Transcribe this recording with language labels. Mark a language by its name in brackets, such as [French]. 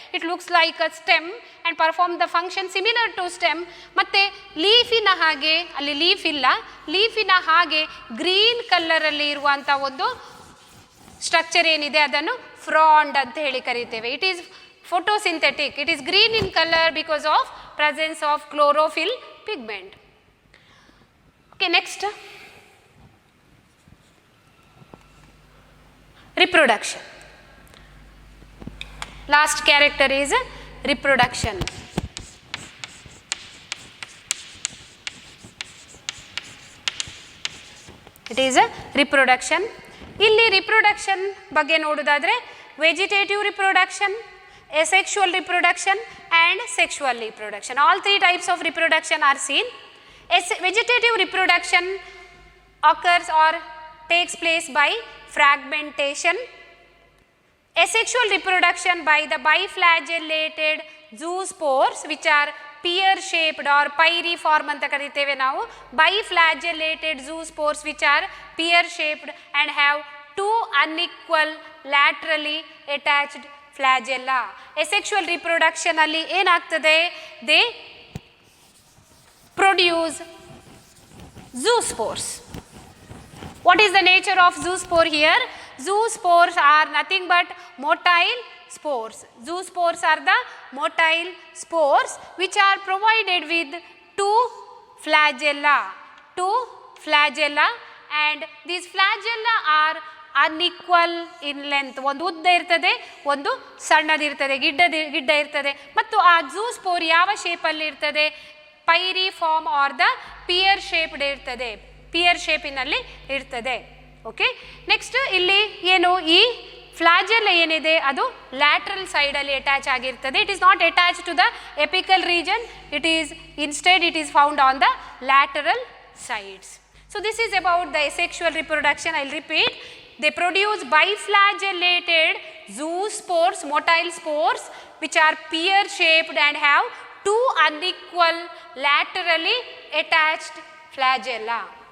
[English] It looks like a stem and perform the function similar to stem. [Kannada] ಮತ್ತು ಲೀಫಿನ ಹಾಗೆ, ಅಲ್ಲಿ leaf ಇಲ್ಲ, ಲೀಫಿನ ಹಾಗೆ ಗ್ರೀನ್ ಕಲರಲ್ಲಿ ಇರುವಂಥ ಒಂದು ಸ್ಟ್ರಕ್ಚರ್ ಏನಿದೆ ಅದನ್ನು ಫ್ರಾಂಡ್ ಅಂತ ಹೇಳಿ ಕರೀತೇವೆ. [English] It is photosynthetic. It is green in color because of presence of chlorophyll pigment. Okay, next reproduction. Last character is reproduction. It is a reproduction. [Kannada] ಇಲ್ಲಿ [English] reproduction [Kannada] ಬಗ್ಗೆ ನೋಡೋದಾದ್ರೆ [English] vegetative reproduction, asexual reproduction and sexual reproduction. All three types of reproduction are seen. Vegetative reproduction occurs or takes place by fragmentation. Asexual reproduction by the biflagellated zoospores which are pear shaped or pyriform [Kannada] anta kariteve ನಾವು. [English] Biflagellated zoospores which are pear shaped and have two unequal laterally attached flagella. [Kannada] Asexual reproduction ಅಲ್ಲಿ ಏನಾಗ್ತದೆ? [English] They produce zoospores. What is the nature of zoospore here? Zoospores are nothing but motile spores. Zoospores are the motile spores which are provided with two flagella. flagella, and these flagella are unequal in length. [Kannada] ಒಂದು ಉದ್ದ ಇರ್ತದೆ, ಒಂದು ಸಣ್ಣದಿರ್ತದೆ, ಗಿಡ್ಡ ಇರ್ತದೆ. ಮತ್ತು ಆ ಝೂಸ್ಪೋರ್ ಯಾವ ಶೇಪಲ್ಲಿ ಇರ್ತದೆ? ಪೈರಿ form are the pear shaped ಇರ್ತದೆ, ಪಿಯರ್ ಶೇಪಿನಲ್ಲಿ ಇರ್ತದೆ. ಓಕೆ, ನೆಕ್ಸ್ಟ್ ಇಲ್ಲಿ ಏನು, ಈ ಫ್ಲಾಜೆಲ್ಲ ಏನಿದೆ ಅದು ಲ್ಯಾಟ್ರಲ್ ಸೈಡಲ್ಲಿ ಅಟ್ಯಾಚ್ ಆಗಿರ್ತದೆ. [English] It is not attach to the apical region, it is instead it is found on the lateral sides. So this is about the asexual reproduction. I'll repeat. They produce biflagellated zoospores, motile spores, which are pear shaped and have two unequal laterally attached flagella.